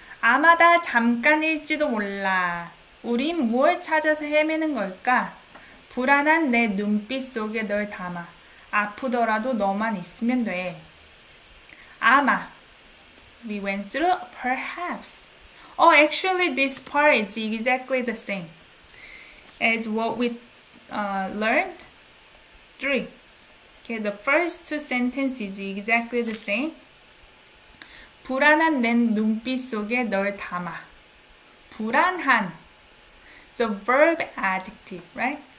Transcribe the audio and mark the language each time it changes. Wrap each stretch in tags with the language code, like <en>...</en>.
<ko>아마다 잠깐일지도 몰라. 우린 뭘 찾아서 헤매는 걸까? 불안한 내 눈빛 속에 널 담아. 아프더라도 너만 있으면 돼. 아마.</ko> <en>We went through perhaps. Oh, actually this part is exactly the same as what we learned. 3. Okay, the first 2 sentences is exactly the same.</en> <ko>불안한 내 눈빛 속에 널 담아. 불안한.</ko> <en>So verb adjective, right?</en>